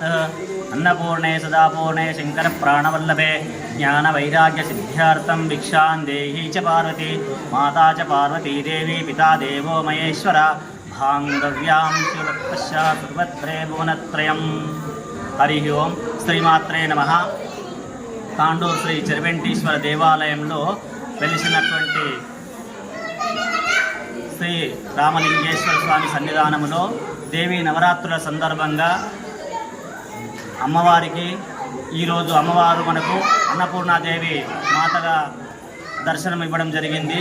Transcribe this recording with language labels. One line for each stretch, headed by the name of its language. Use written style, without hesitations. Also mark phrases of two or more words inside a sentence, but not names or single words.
Sanskrit: अन्नपूर्णे सदापूर्णे शङ्करप्राणवल्लभे ज्ञानवैराग्यसिद्ध्यार्थं भिक्षां देहि च पार्वती माता च पार्वती देवी पिता देवो महेश्वरा भाङ्गव्यां शिवभक्तश्च सर्वत्रे भुवनत्रयम्। हरि ओं श्रीमात्रे नमः।
Telugu: తాండూరు శ్రీ చెరువెంటీశ్వర దేవాలయంలో వెలిసినటువంటి శ్రీ రామలింగేశ్వర స్వామి సన్నిధానములో దేవీ నవరాత్రుల సందర్భంగా అమ్మవారికి ఈరోజు అమ్మవారు మనకు అన్నపూర్ణాదేవి మాతగా దర్శనం ఇవ్వడం జరిగింది.